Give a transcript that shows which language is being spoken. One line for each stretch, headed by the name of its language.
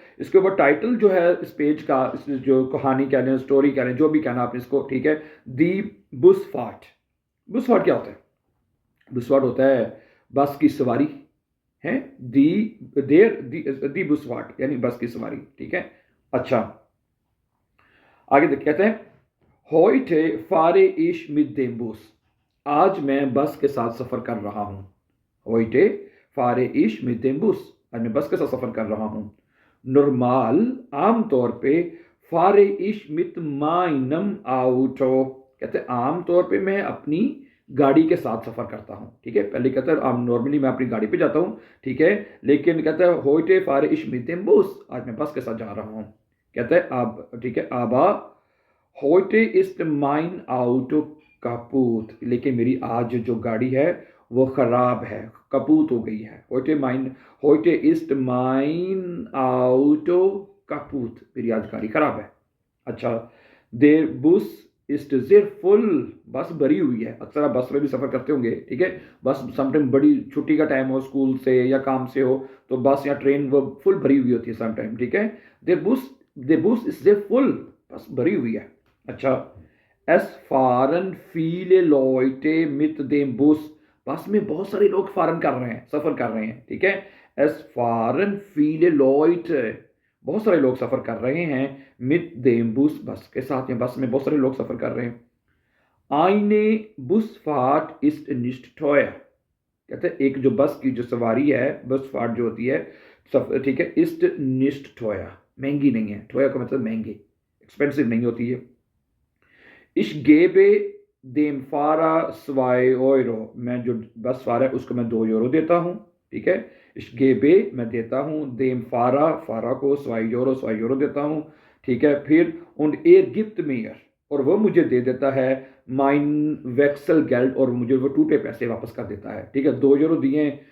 Hindi: इसके ऊपर टाइटल जो है इस पेज का, इस जो कहानी कह लें, स्टोरी कह लें, जो भी कहना आपने इसको, ठीक है, दी बुसफाट। बुसफाट क्या होता है? बुसफाट होता है बस की सवारी, है। दी दी बुसफाट यानी बस की सवारी, ठीक है। अच्छा, आगे कहते हैं
German: Heute fahre ich mit dem Bus।
Hindi: आज मैं बस के साथ सफ़र कर रहा हूँ।
German: Heute fahre ich mit dem Bus।
Hindi: आज मैं बस के साथ सफ़र कर रहा हूँ।
German: Normal,
Hindi: आमतौर पे,
German: fahre ich mit meinem Auto।
Hindi: कहते हैं आम तौर पे मैं अपनी गाड़ी के साथ सफ़र करता हूँ, ठीक है। पहले कहता है आम नॉर्मली मैं अपनी गाड़ी पे जाता हूँ, ठीक है। लेकिन कहता है
German: Heute fahre ich mit dem Bus।
Hindi: आज मैं बस के साथ जा रहा हूँ। कहता है अब, ठीक है, आबा
German: Heute ist mein Auto kaputt।
Hindi: लेकिन मेरी आज जो गाड़ी है वो ख़राब है, कपूत हो गई है।
German: Heute ist mein Auto kaputt।
Hindi: मेरी आज गाड़ी ख़राब है।
German: अच्छा, Der Bus ist sehr voll।
Hindi: बस भरी हुई है। अक्सर आप बस में भी सफ़र करते होंगे, ठीक है। बस समटाइम बड़ी छुट्टी का टाइम हो, स्कूल से या काम से हो, तो बस या ट्रेन वो फुल भरी हुई होती है समटाइम, ठीक है।
German: Der Bus ist sehr voll।
Hindi: बस भरी हुई है।
German: अच्छा, es fahren viele Leute mit dem Bus।
Hindi: बस में बहुत सारे लोग फारन कर रहे हैं, सफर कर रहे हैं, ठीक है।
German: es fahren viele Leute।
Hindi: बहुत सारे लोग सफर कर रहे हैं
German: mit dem Bus।
Hindi: बस के साथ, या बस में बहुत सारे लोग सफर कर रहे हैं।
German: Eine Busfahrt ist nicht teuer।
Hindi: कहते हैं एक जो बस की जो सवारी है, बस फार्ट जो होती है, ठीक है,
German: ist nicht teuer,
Hindi: महंगी नहीं है। teuer का मतलब महंगी, एक्सपेंसिव नहीं होती है।
German: Ich gebe dem Fahrer 2 Euro।
Hindi: मैं जो बस फार है उसको मैं 2 यूरो देता हूँ, ठीक है।
German: Ich gebe
Hindi: मैं देता हूँ,
German: dem Fahrer
Hindi: फारा को 2 यूरो देता हूँ, ठीक है। फिर
German: und er gibt mir
Hindi: और वो मुझे दे देता है
German: mein Wechselgeld
Hindi: और मुझे वो टूटे पैसे वापस कर देता है, ठीक है। 2 यूरो दिए,